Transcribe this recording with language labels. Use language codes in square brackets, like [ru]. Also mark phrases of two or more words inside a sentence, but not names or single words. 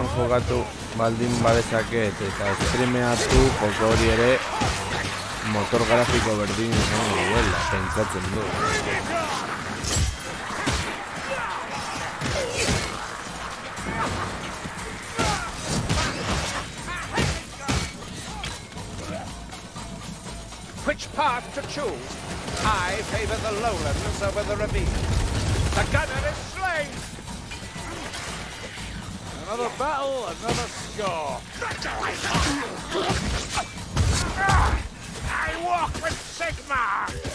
[eu] jokatu baldin badezaket eta streameatu joko hori ere motor grafiko berdin izango duela, pentsatzen du. [en] Which path to choose? I favor the lowlands over the ravine. The gunner is slain! Another battle, another scar. I walk with Sigmar!